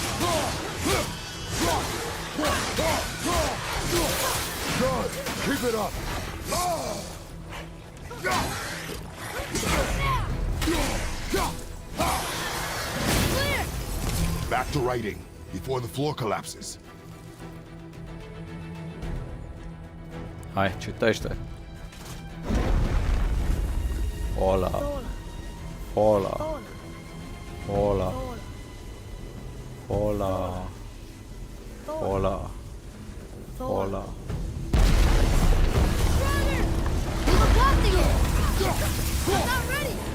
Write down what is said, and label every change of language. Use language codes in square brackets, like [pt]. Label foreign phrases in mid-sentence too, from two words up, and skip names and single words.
[en] Good. Keep it up. Clear! Back to writing before the floor collapses. [ro] Hai, citește. [es] Hola, Thola. hola, Thola. hola, hola, Thola. hola. [en] Brother! You were blasting it! I'm not ready!